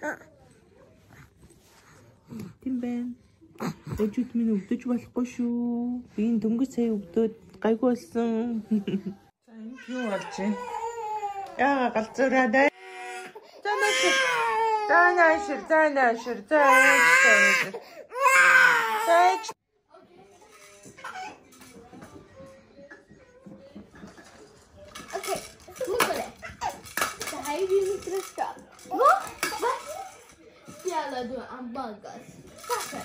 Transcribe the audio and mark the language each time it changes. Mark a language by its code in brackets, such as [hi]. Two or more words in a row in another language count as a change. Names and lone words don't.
[mn] Тийм байна. Өвчүүд минь өвдөж болохгүй шүү. Би энэ дөнгөж сая өвдөөд гайгүй болсон. За энэ юу болж байна? Яага галзуураад аа. Занаашир. [sv] Okej, smukare. Det här är ju mitt redskap. Va? Jävlar, du är en baggas. Varför?